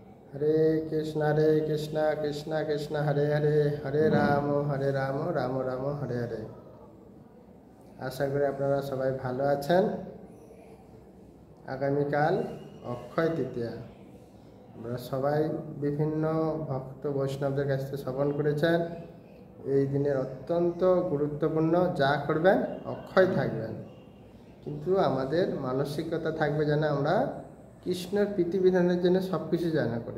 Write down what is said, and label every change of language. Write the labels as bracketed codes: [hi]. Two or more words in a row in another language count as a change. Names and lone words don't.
[hi] हरे कृष्णा कृष्णा कृष्णा हरे हरे हरे राम राम राम हरे हरे। [bn] আশা করি আপনারা সবাই ভালো আছেন। আগামীকাল অক্ষয় তৃতীয়া। আমরা সবাই বিভিন্ন ভক্ত বৈষ্ণবদের কাছ থেকে শ্রবণ করেছেন। এই দিনের অত্যন্ত গুরুত্বপূর্ণ, যা করবেন অক্ষয় থাকবেন, কিন্তু আমাদের মানসিকতা থাকবে যেন আমরা কৃষ্ণের প্রীতিবিধানের জন্য সব কিছু জানা করে।